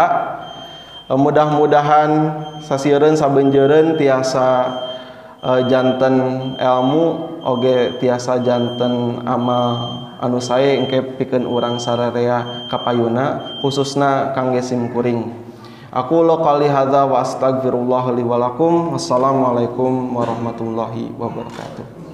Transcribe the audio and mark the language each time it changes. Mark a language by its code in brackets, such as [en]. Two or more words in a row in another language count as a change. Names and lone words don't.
[su] Mudah-mudahan sasieun sabeunjeureun tiasa janten ilmu oge tiasa janten amal anu sae engke pikeun urang sararea kapayuna khususna kangge simkuring. [ar] أقول قولي هذا وأستغفر الله لي ولكم. والسلام عليكم ورحمة الله وبركاته.